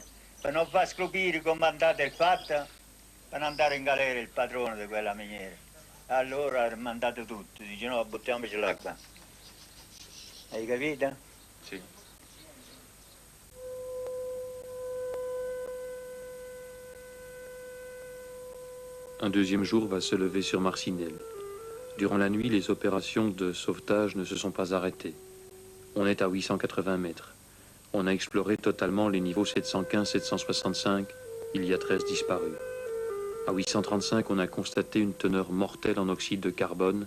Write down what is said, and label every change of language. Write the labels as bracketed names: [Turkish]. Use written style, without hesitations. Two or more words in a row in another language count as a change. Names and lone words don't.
[Italian] Per non far scoprire come è andato il fatto, per non andare in galera il padrone di quella miniera. Allora ha mandato tutto, dice no, buttiamocela qua. Hai capito? Sì. [French] Un deuxième jour va se lever sur Marcinelle. Durant la nuit, les opérations de sauvetage ne se sont pas arrêtées. On est à 880 mètres. On a exploré totalement les niveaux 715-765. Il y a 13 disparus. À 835, on a constaté une teneur mortelle en oxyde de carbone.